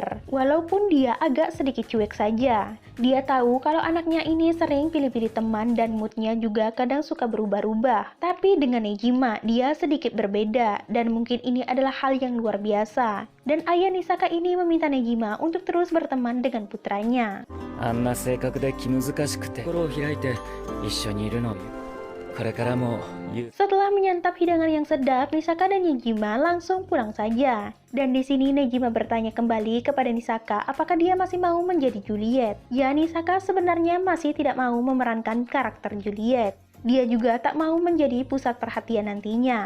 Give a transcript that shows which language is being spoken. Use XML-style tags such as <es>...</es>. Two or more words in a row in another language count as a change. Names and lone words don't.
<id>Walaupun dia agak sedikit cuek saja. Dia tahu kalau anaknya ini sering pilih-pilih teman dan moodnya juga kadang suka berubah-ubah. Tapi dengan Nejima, dia sedikit berbeda dan mungkin ini adalah hal yang luar biasa. Dan ayah Nisaka ini meminta Nejima untuk terus berteman dengan putranya.</id> <ja>あんな性格で気難しくて心を開いて一緒にいるの。これからも</ja> <id>Setelah menyantap hidangan yang sedap, Nisaka dan Nejima langsung pulang saja. Dan di sini Nejima bertanya kembali kepada Nisaka apakah dia masih mau menjadi Juliet. Ya, Nisaka sebenarnya masih tidak mau memerankan karakter Juliet. Dia juga tak mau menjadi pusat perhatian nantinya.</id>